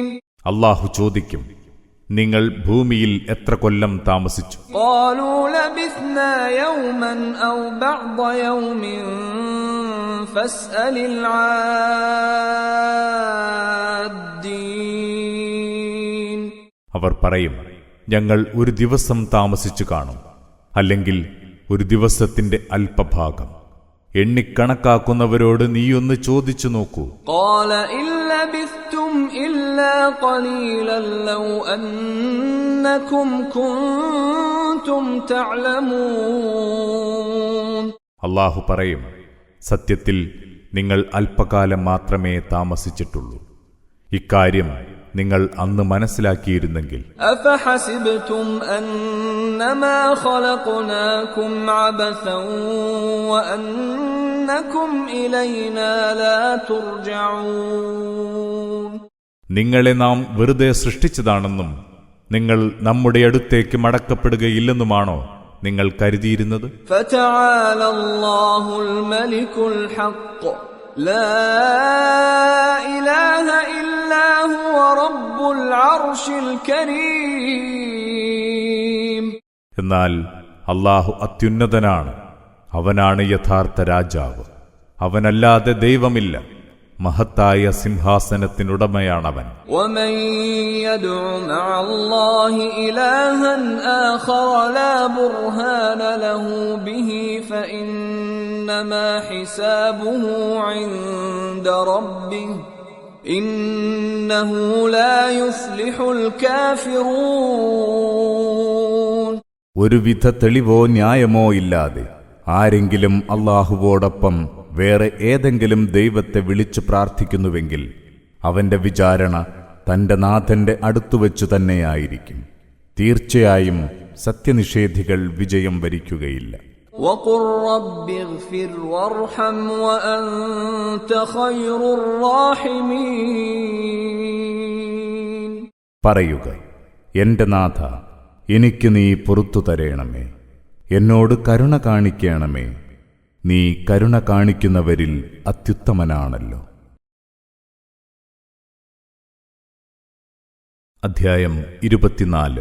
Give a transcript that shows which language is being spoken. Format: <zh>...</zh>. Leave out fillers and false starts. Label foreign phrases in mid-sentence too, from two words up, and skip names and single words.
<ml>അല്ലാഹു ചോദിക്കും, നിങ്ങൾ ഭൂമിയിൽ എത്ര കൊല്ലം താമസിച്ചു?</ml> <ar>قالوا لبثنا يوما أو بعض يوم فاسأل العادين</ar> <ml>അവർ പറയും, ഞങ്ങൾ ഒരു ദിവസം താമസിച്ചു കാണും, അല്ലെങ്കിൽ ഒരു ദിവസത്തിന്റെ അല്പഭാഗം. എണ്ണിക്കണക്കാക്കുന്നവരോട് നീയൊന്ന് ചോദിച്ചു നോക്കൂ.</ml> <ar>قال إن لبثتم إلا قليلا لو أنكم كنتم تعلمون</ar> <ml>അല്ലാഹു പറയും, സത്യത്തിൽ നിങ്ങൾ അല്പകാലം മാത്രമേ താമസിച്ചിട്ടുള്ളൂ. ഇക്കാര്യം നിങ്ങൾ അന്ന് മനസ്സിലാക്കിയിരുന്നെങ്കിൽ.</ml> <ar>أفحسبتم أنما خلقناكم عبثا وأنكم إلينا لا ترجعون</ar> <ml>നിങ്ങളെ നാം വെറുതെ സൃഷ്ടിച്ചതാണെന്നും നിങ്ങൾ നമ്മുടെ അടുത്തേക്ക് മടക്കപ്പെടുകയില്ലെന്നുമാണോ നിങ്ങൾ കരുതിയിരുന്നത്?</ml> <ar>فتعالى الله الملك الحق لا إله إلا هو رب العرش الكريم</ar> <ml>എന്നാൽ അല്ലാഹു അത്യുന്നതനാണ്, അവനാണ് യഥാർത്ഥ രാജാവ്. അവനല്ലാതെ ദൈവമില്ല. മഹത്തായ സിംഹാസനത്തിനുടമയാണവൻ.</ml> <ar>ومن يدع مع الله إلها آخر لا برهان له به فإنما حسابه عند ربه إنه لا يفلح الكافرون</ar> <ml>ഒരുവിധ തെളിവോ ന്യായമോ ഇല്ലാതെ ആരെങ്കിലും അല്ലാഹുവോടൊപ്പം വേറെ ഏതെങ്കിലും ദൈവത്തെ വിളിച്ചു പ്രാർത്ഥിക്കുന്നുവെങ്കിൽ അവന്റെ വിചാരണ തന്റെ നാഥന്റെ അടുത്തുവച്ചു തന്നെയായിരിക്കും. തീർച്ചയായും സത്യനിഷേധികൾ വിജയം വരിക്കുകയില്ല.</ml> <ar>وقل رب اغفر وارحم وأنت خير الراحمين</ar> <ml>പറയുക, എന്റെ നാഥ, എനിക്ക് നീ പുറത്തു തരേണമേ, എന്നോട് കരുണ കാണിക്കണമേ, നീ കരുണ കാണിക്കുന്നവരിൽ അത്യുത്തമനാണല്ലോ. അധ്യായം 24.</ml>